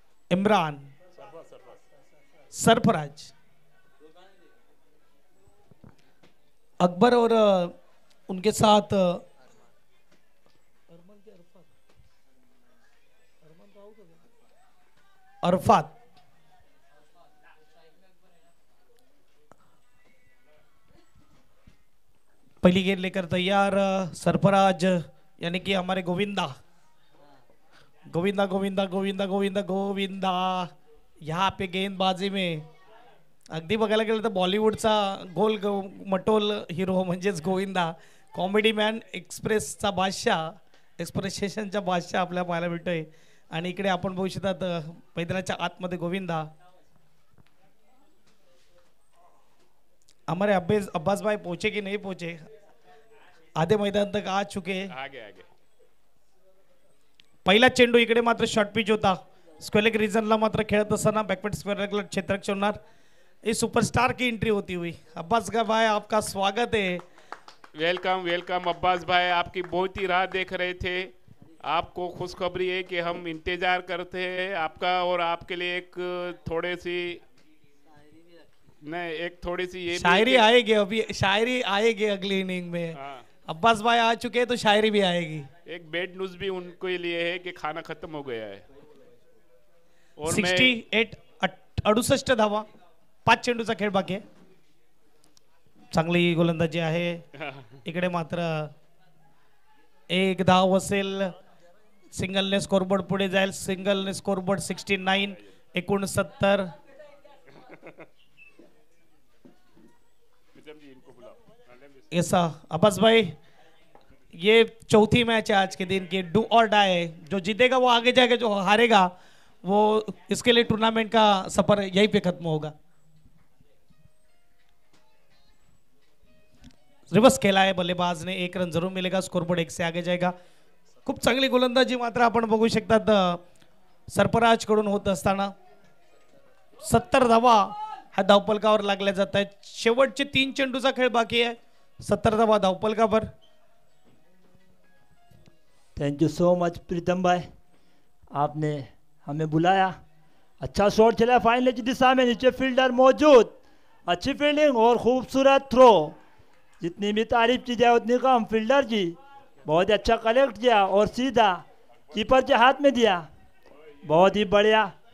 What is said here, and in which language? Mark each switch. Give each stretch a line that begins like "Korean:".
Hindi: इमरान, सरफराज, अकबर और उनके साथ अरफात। पहली गेंद लेकर तैयार सरफराज यानी कि हमारे गोविंदा, गोविंदा गोविंदा गोविंदा गोविंदा गोविंदा। यहाँ पे गेंदबाजी में
Marathi: अगदी बघायला गेलं तर बॉलिवूडचा मटोल हिरो म्हणजेच गोविंदा, कॉमेडी मॅन, एक्सप्रेसचा बादशाह, एक्सप्रेशनचा बादशाह आपल्याला पाहायला भेटतोय। आणि इकडे आपण बघू शकतात मैदानाच्या आतमध्ये गोविंदा।
Hindi: हमारे अब्बास भाई पहुंचे कि नहीं पहुंचे, आधे मैदान तक आ चुके। आगे आगे
Marathi: पहिला चेंडू इकडे मात्र शॉर्ट पिच होता। स्क्वेलेग रीजनला मात्र खेळत असताना बॅकवर्ड स्क्वेअर क्षेत्ररक्षक होणार।
Hindi: ये सुपरस्टार की एंट्री होती हुई। अब्बास भाई आपका स्वागत है। वेलकम वेलकम अब्बास भाई, आपकी बहुत ही राह देख रहे थे। आपको खुशखबरी है कि हम इंतजार करते हैं आपका, और आपके लिए एक थोड़ी सी नहीं एक थोड़ी सी ये शायरी आएगी, अभी शायरी आएगी अगली इनिंग में। हाँ, अब्बास भाई आ चुके हैं तो शायरी भी आएगी। एक बैड न्यूज भी उनको लिए है कि खाना खत्म हो गया है। और
Marathi: 68 68 धावा, 5 चेंडूचा खेळ बाकी आहे। चांगली गोलंदाजी आहे। इकडे मात्र एक धाव असेल, सिंगलने स्कोरबोर्ड पुढे जाईल। सिंगलने स्कोरबोर्ड 69 69। ऐसा अब्बास भाई, ये चौथी मैच है आज के दिन की, डू और डाई है। जो जीतेगा वो आगे जाएगा, जो हारेगा वो इसके लिए टूर्नामेंट का सफर यहीं पे खत्म होगा। रिवर्स खेला है बल्लेबाज ने, 1 रन जरूर मिलेगा, स्कोरबोर्ड 1 से आगे जाएगा। खूप चांगली गोलंदाजी मात्र आपण बघू शकतात सरफराज कडून होत असताना। 70 धावा हा धावपलकावर लागल्या जात आहेत। शेवटचे 3 चेंडूचा खेळ बाकी आहे। 70 धावा धावपलकावर।
English: thank you so much
Hindi: प्रीतम भाई, आपने हमें बुलाया। अच्छा शॉट चला फाइनल की दिशा में, नीचे फील्डर मौजूद, अच्छी फील्डिंग और खूबसूरत थ्रो। जितनी भी तारीफ की जाए उतनी कम। फील्डर जी बहुत ही अच्छा कलेक्ट किया और सीधा कीपर के हाथ में दिया, बहुत ही बढ़िया।